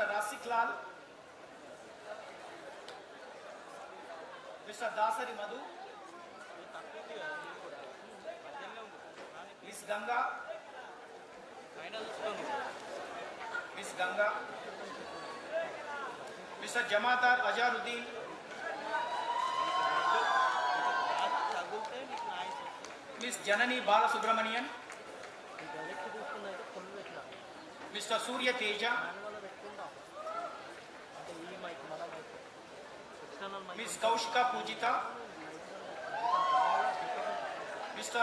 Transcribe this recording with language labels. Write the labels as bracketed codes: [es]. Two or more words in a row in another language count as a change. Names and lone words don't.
[en] Rasik Lal, Mr. Dasari Madhu, Miss Ganga, Miss Ganga, Mr. Jamatar Ajaruddin, Miss Janani Balasubramanian, Mr. Surya Teja, Miss Kaushika Pujita, Mr.